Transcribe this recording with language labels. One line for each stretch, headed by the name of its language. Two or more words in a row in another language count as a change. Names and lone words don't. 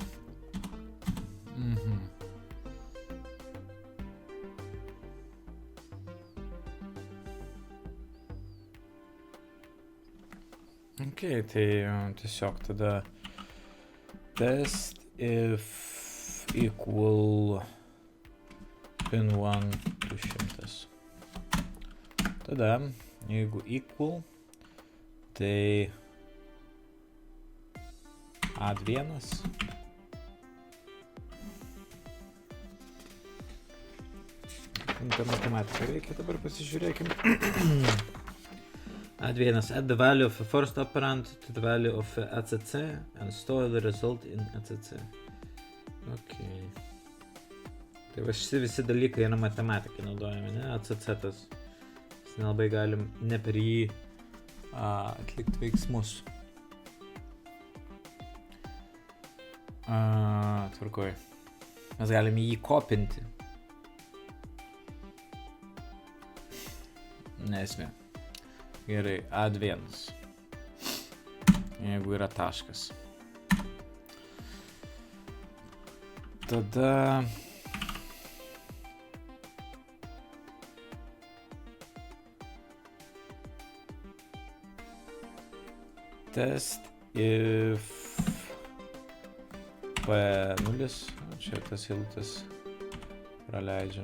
Lithuanian: Okay, tai tiesiog tada
English: test if equal
Lithuanian: pin1 200. Tada, jeigu equal, tai add1. Ta matematika reikia, dabar pasižiūrėkim.
English: Add1, add the value of the first operand to the value of ACC and store the result in ACC. Okay.
Lithuanian: Tai va visi dalykai yra matematikai naudojami, ne? ACC tas. Nelabai galim ne per jį atlikti veiksmus. Tvarkoj. Mes galim jį kopinti. Nesmė. Gerai, add1. Jeigu yra taškas. Tada
English: test if P0,
Lithuanian: čia tas eilutes praleidžiam.